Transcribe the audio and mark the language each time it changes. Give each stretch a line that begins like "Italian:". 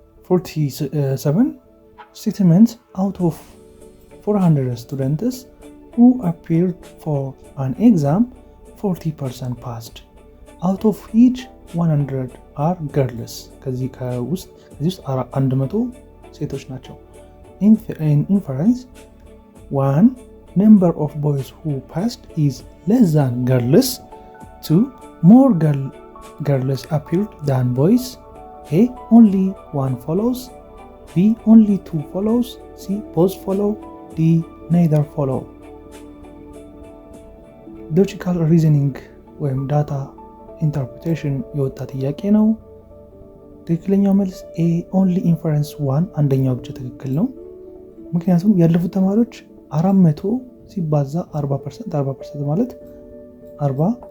English: 47 statements out of 400 students who appeared for an exam 40% passed, out of which 100 are girls.
Amharic: ከዚህ ውስጥ 100 ሴቶች ናቸው።
English: in inference, one number of boys who passed is less than girls. 2 more girls appeared than boys. A only 1 follows, B only 2 follows, C both follow, D neither follow.
Amharic: ሎጂካል ሪዝኒንግ ወይም ዳታ ኢንተርፕሬቴሽን የወጣ ጥያቄ ነው። ትክክለኛው መልስ ኤ ኦንሊ ኢንፈረንስ 1 አንደኛው ብቻ ትክክል ነው። ምክንያቱም ያለፉት ተማሪዎች 400 ሲባዛ 40% ማለት 40